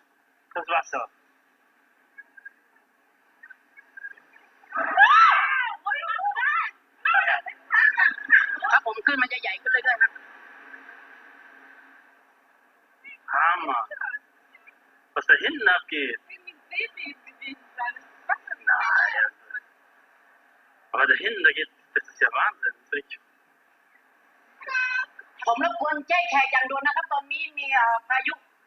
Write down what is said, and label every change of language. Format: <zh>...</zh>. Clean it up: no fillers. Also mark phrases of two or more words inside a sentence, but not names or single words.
<de>Das Wasser. Hammer. Was da hinten abgeht. Nein. Aber da hinten, das ist ja Wahnsinn. Das ist richtig.</de> <th>ผมรบกวนแจ้งแขกอย่างด่วนนะครับตอนนี้มีพายุ</th>